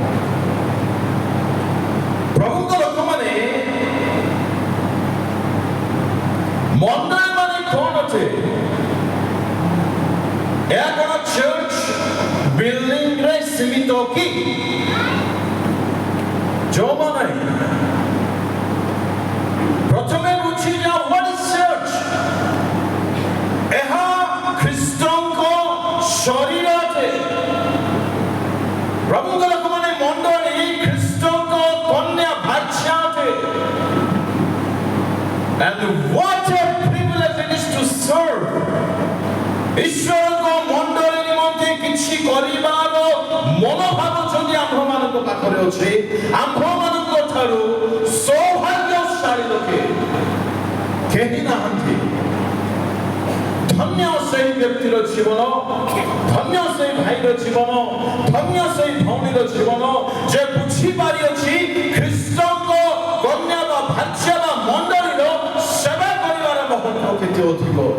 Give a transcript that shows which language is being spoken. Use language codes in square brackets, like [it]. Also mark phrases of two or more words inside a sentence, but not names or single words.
[or] ପ୍ରଭୁଙ୍କ ଲୋକମାନେ ମଣ୍ଡଳୀ ମାନେ କ'ଣ ଅଟେ? ଏହା କ'ଣ [en] church buildingରେ [or] ସୀମିତ କି? ଯୋଉମାନେ ପ୍ରଥମେ ବୁଝିଯାଅ [en] what is church? [or] ଏହା ଖ୍ରୀଷ୍ଟଙ୍କ ଶରୀର ଅଟେ। ପ୍ରଭୁଙ୍କ ଲୋକମାନେ ମଣ୍ଡଳୀ ଖ୍ରୀଷ୍ଟଙ୍କ କନ୍ୟା ଭାର୍ଯ୍ୟ ଅଟେ। [en] And what a privilege it is to serve. [or] ଈଶ୍ୱରଙ୍କ ମଣ୍ଡଳୀ ନିମନ୍ତେ କିଛି କରିବାର ମନୋଭାବ ଯଦି ଆମ୍ଭମାନଙ୍କ ପାଖରେ ଅଛି, ଆମ୍ଭମାନଙ୍କ ଠାରୁ ସୌଭାଗ୍ୟଶାଳୀ ଲୋକେ କେହି ନାହାନ୍ତି। ଧନ୍ୟ ସେହି ବ୍ୟକ୍ତିର ଜୀବନ, ଧନ୍ୟ ସେହି ଭାଇର ଜୀବନ, ଧନ୍ୟ ସେହି ଭଉଣୀର ଜୀବନ ଯେ ବୁଝିପାରିଅଛି ଖ୍ରୀଷ୍ଟଙ୍କ କନ୍ୟା ବା ଭାର୍ଯ୍ୟ ବା ମଣ୍ଡଳୀର ସେବା କରିବାର ମହତ୍ଵ କେତେ ଅଧିକ ଅଟେ।